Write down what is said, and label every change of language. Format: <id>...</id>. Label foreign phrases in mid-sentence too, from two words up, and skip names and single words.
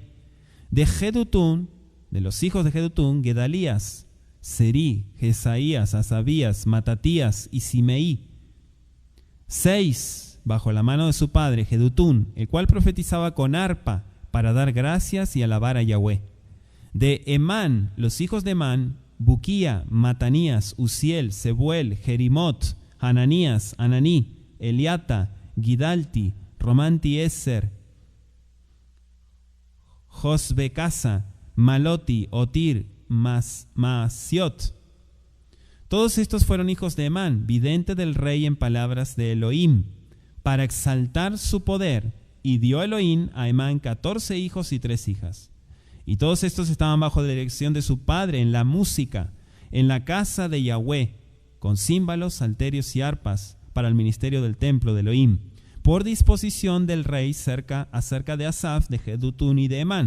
<es>De Jedutún, de los hijos de Jedutún, Gedalías, Serí, Jesaías, Asabías, Matatías y Simeí. 6, bajo la mano de su padre, Jedutún, el cual profetizaba con arpa para dar gracias y alabar a Yahweh. De Emán, los hijos de Emán, Buquía, Matanías, Uziel, Sebuel, Jerimot, Hananías, Ananí, Eliata, Gidalti, Romanti Eser, Josbecasa, Maloti, Otir, Maasiot. Todos estos fueron hijos de Emán, vidente del rey en palabras de Elohim, para exaltar su poder, y dio Elohim a Emán 14 hijos y 3 hijas. Y todos estos estaban bajo la dirección de su padre en la música, en la casa de Yahweh, con címbalos, salterios y arpas, para el ministerio del templo de Elohim, por disposición del rey acerca de Asaf, de Jedutún y de Emán.</es>